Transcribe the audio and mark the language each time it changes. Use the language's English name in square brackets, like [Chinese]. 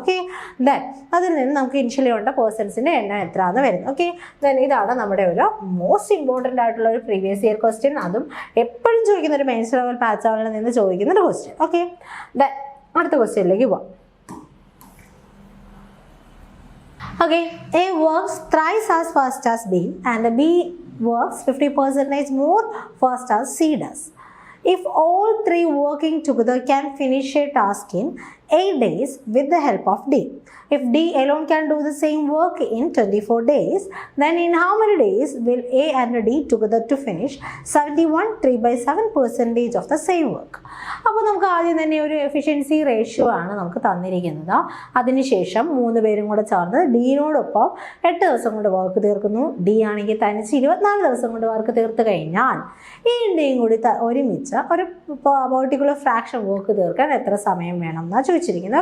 [Malayalam] Okay, then അതിൽ നിന്ന് നമുക്ക് ഇനിഷ്യലി ഉണ്ട പേഴ്സൺസിൻ്റെ എണ്ണം എത്രയാണെന്ന് വരുന്നത്. ഓക്കെ, ദെൻ ഇതാണ് നമ്മുടെ ഒരു മോസ്റ്റ് ഇമ്പോർട്ടൻ്റ് ആയിട്ടുള്ള ഒരു പ്രീവിയസ് ഇയർ ക്വസ്റ്റ്യൻ. അതും എപ്പോഴും ചോദിക്കുന്ന ഒരു മെയിൻസ് ലെവൽ പാറ്റേണിൽ നിന്ന് ചോദിക്കുന്ന ഒരു ക്വസ്റ്റ്യൻ. ഓക്കെ, ദെൻ അടുത്ത ക്വസ്റ്റ്യനിലേക്ക് പോവാം. [English] Okay, A works thrice as fast as B and B works 50% more fast as C does. If all three working together can finish a task in 8 days with the help of D. If D alone can do the same work in 24 days, then in how many days will A and D together to finish 71 3/7% of the same work? [Malayalam] അപ്പോൾ നമുക്ക് ആദ്യം തന്നെ ഒരു efficiency ratio ആണ് നമുക്ക് തന്നിരിക്കുന്നത്. അതിനുശേഷം 3 പേരും കൂടെ ചേർന്ന് ഡിനോടൊപ്പം 8 ദിവസം കൊണ്ട് വർക്ക് തീർക്കുന്നു. ഡി ആണെങ്കിൽ തനിച്ച് 24 ദിവസം കൊണ്ട് വർക്ക് തീർത്ത് കഴിഞ്ഞാൽ ഈ ഡിയും കൂടി ഒരുമിച്ച് ഒരു പെർട്ടിക്കുലർ ഫ്രാക്ഷൻ വർക്ക് തീർക്കാൻ എത്ര സമയം വേണം എന്നാണ് ചോദിച്ചിരിക്കുന്നത്.